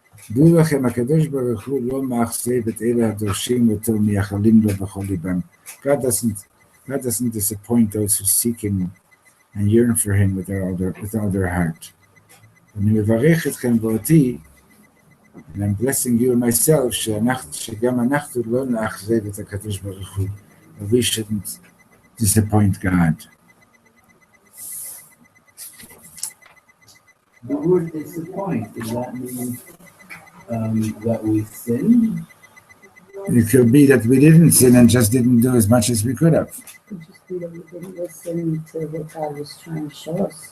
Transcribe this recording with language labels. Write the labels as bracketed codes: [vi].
[he] דעו לכם, הקדוש ברוך הוא לא מאכזב את אלה הדורשים אותו מייחלים לו בכל ליבם. [en] God doesn't disappoint those who seek him and yearn for him with all their heart. [he] אני מברך אתכם ואותי, [en] and I'm blessing you and myself, [he] שגם אנחנו לא נאכזב את הקדוש ברוך הוא, [en] but we shouldn't disappoint God. The word disappoint, does that mean that we sinned? It could be that we didn't sin and just didn't do as much as we could have. It could just be that we didn't listen to what God was trying to show us.